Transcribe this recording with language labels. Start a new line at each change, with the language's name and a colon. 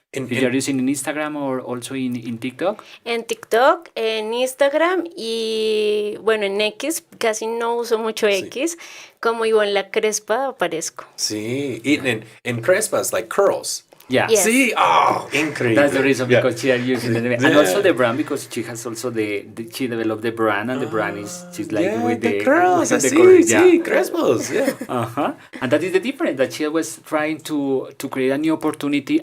English: If you're using in Instagram or also in TikTok.
Spanish: En TikTok, en Instagram y bueno, en X, casi no uso mucho X, como Yvonne La Crespa aparezco. Sí, en Crespas,
English: like curls. Yeah. Yes. See, oh,
Spanish: increíble.
English: That's the reason because she are using the name. And also the brand because she has also she developed the brand and the brand is she's like with the curls. Sí, Crespos, yeah. And that is the difference that she was trying to create a new opportunity.